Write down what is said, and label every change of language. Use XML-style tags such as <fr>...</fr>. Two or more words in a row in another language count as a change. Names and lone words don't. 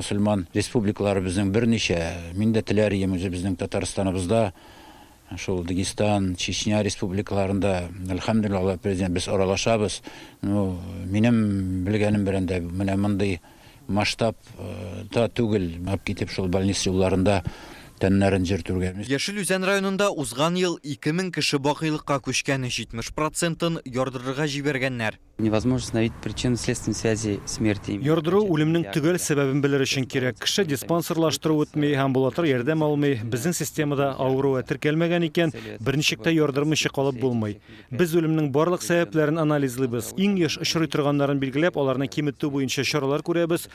<tt>Мөселман республикалары безнең берничә, мин дә теләр идем безнең Татарстаныбызда, шул Дагестан, Чечня республикаларында, әлхәмдүлиллаһ, президент без аралашабыз. Минем белгәнем белән дә менә мондый масштаб та түгел, алып китеп шул больница юлларында тәннәрен җиртүргә. Яшел Үзән районында узган ел 2000 кеше бакыйлыкка күчкән, 70%-ын ярдырырга җибәргәннәр.</tt> <ru>Невозможно установить причины следственной связи смерти.</ru> <tt>Ярдыру үлемнең төгәл сәбәбен белер өчен кирәк. Кеше диспансерлаштыру үтмәй, амбулатор ярдәм алмый, безнең системада авыруы теркәлмәгән икән, берничек тә ярдырмыйча калып булмый. Без үлемнең барлык сәбәпләрен анализлыйбыз. Иң еш очрый торганнарын билгеләп, аларны киметү буенча чаралар күрәбез.</tt>